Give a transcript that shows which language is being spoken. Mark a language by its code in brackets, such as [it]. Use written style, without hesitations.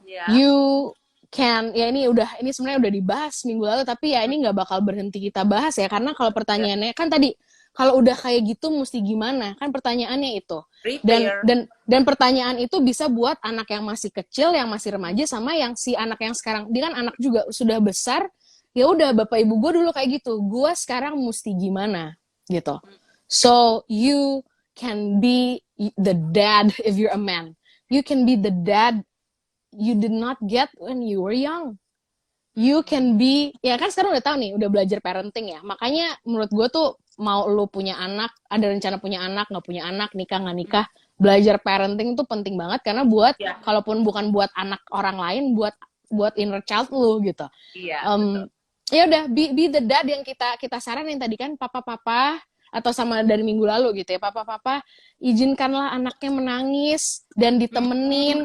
[en] You can, [id] ya ini sebenarnya udah dibahas minggu lalu, tapi ya ini nggak bakal berhenti kita bahas ya, karena kalau pertanyaannya kan tadi, kalau udah kayak gitu mesti gimana? Kan pertanyaannya itu. Dan pertanyaan itu bisa buat anak yang masih kecil, yang masih remaja, sama yang si anak yang sekarang. Dia kan anak juga sudah besar. Ya udah, Bapak Ibu gue dulu kayak gitu. Gue sekarang mesti gimana? Gitu. [en] So you can be the dad if you're a man. You can be the dad you did not get when you were young. You can [id] be, ya kan sekarang udah tahu nih, udah belajar parenting ya. Makanya menurut gue tuh, mau lu punya anak, ada rencana punya anak, nggak punya anak, nikah nggak nikah, belajar parenting tuh penting banget karena buat Iya. kalaupun bukan buat anak orang lain, buat inner child lu gitu. Iya, betul. Ya udah, [en] be the dad [id] yang kita saranin tadi kan, papa atau sama dari minggu lalu gitu ya, papa izinkanlah anaknya menangis dan ditemenin